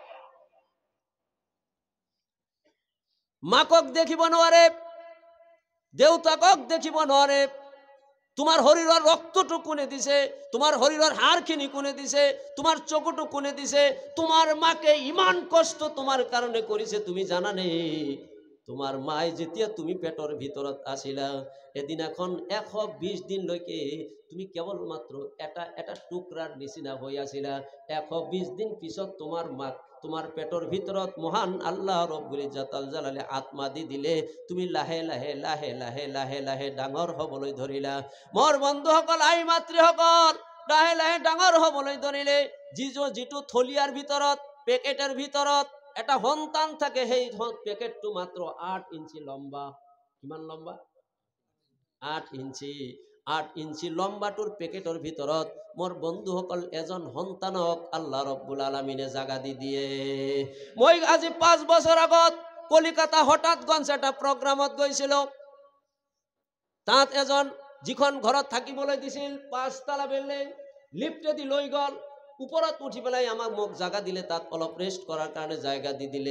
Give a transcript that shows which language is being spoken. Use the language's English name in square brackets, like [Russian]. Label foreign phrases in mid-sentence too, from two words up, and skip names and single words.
[Assamese] মাকক দেখিব নোৱাৰে দেউতাকক দেখিব নোৱাৰে তোমার শরীরের রক্তটু কোনে দিছে তোমার শরীরের হাড়খিনি কোনে দিছে তোমার চকুটু কোনে দিছে তোমার মাকে ইমান কষ্ট তোমার কারণে করিছে তুমি জানা নেই তোমার মায়ে যেতিয়া তুমি পেটর ভিতরত আছিলা এদিন এখন 120 দিন লৈকে তুমি কেবল মাত্র এটা টুকরার নিচিনা হই আছিলা 120 দিন পিছত তোমার মা তোমার পেটর ভিতরত মহান আল্লাহ রব্বুল ইজ্জতুল জালালে আত্মা দি দিলে তুমি লাহে লাহে ডাঙর হবলৈ ধরিলা মোর বন্ধুসকল আই মাতৃসকল লাহে লাহে ডাঙর হবলৈ ধরিলে যিটো থলিয়ার ভিতরত পেকেটের ভিতরত এটা সন্তান থাকে সেই পেকেটটো মাত্র 8 ইঞ্চি লম্বা কিমান লম্বা 8 ইঞ্চি 8 ইঞ্চি লম্বাটোৰ পেকেটৰ ভিতৰত মোৰ বন্ধুসকল এজন সন্তানক আল্লাহ ৰব্বুল আলামিনে জাগা দি দিয়ে। মই আজি 5 বছৰ আগত কলিকাতা হঠাৎগঞ্জ এটা প্ৰগ্ৰামত গৈছিলোঁ। তাত এজন যিখন ঘৰত থাকিবলৈ দিছিল 5 তলা বিল্ডিং, লিফ্টেদি লৈ গ'ল, ওপৰত উঠি পেলাই মোক জাগা দিলে, তাত অলপ ৰেষ্ট কৰাৰ কাৰণে জায়গা দি দিলে।